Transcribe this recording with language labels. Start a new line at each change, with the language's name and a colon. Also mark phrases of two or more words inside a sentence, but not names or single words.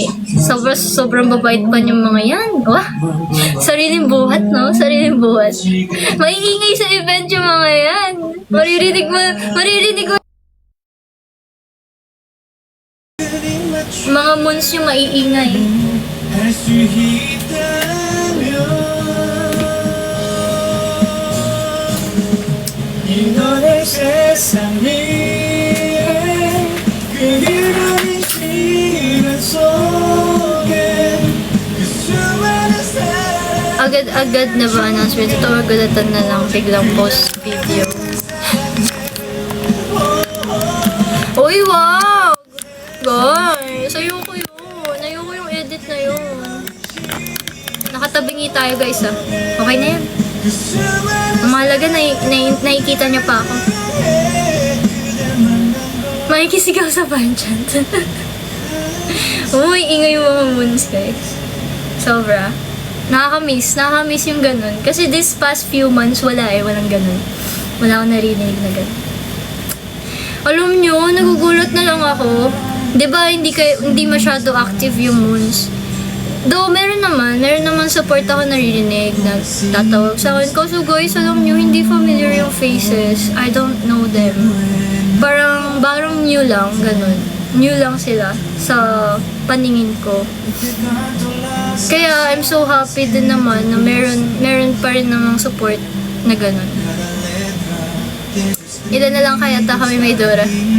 Filipino: Sobrang babait pa yung mga yan. Wah, sariling buhat, no? Sariling buhat. Maiingay sa event yung mga yan. Maririnig mo mga moons yung maiingay.
Korean: 이너의 세상에 그리워진 시간 속에 그 수많은 사람
Filipino: Agad-agad na ba announcement? Ito agad-agad na lang biglang
English: post video.
Filipino: Uy, wow! Guys, ayoko yun. Ayoko yung edit na yun. Nakatabingi tayo, guys, ah. Okay na yan. Ang mahalaga, nakikita niyo pa ako. Makikisigaw sa panchat. Uy, ingay yung mga moons, guys. Sobra. Nakakamiss yung ganun.
English: Kasi this past few months,
Filipino: walang ganun. Wala akong narinig na ganun. Alam nyo, nagugulat na lang ako. 'Di ba hindi masyado active yung moons? Though, meron naman support ako naririnig, nagtatawag sa akin.
English: So guys,
Filipino: alam nyo, hindi familiar yung faces.
English: I don't know them.
Filipino: Parang new lang, ganun. New lang sila sa paningin ko. Kaya,
English: I'm so happy
Filipino: din naman na meron pa rin namang support na ganun. Ilan na lang kaya kami may Dora?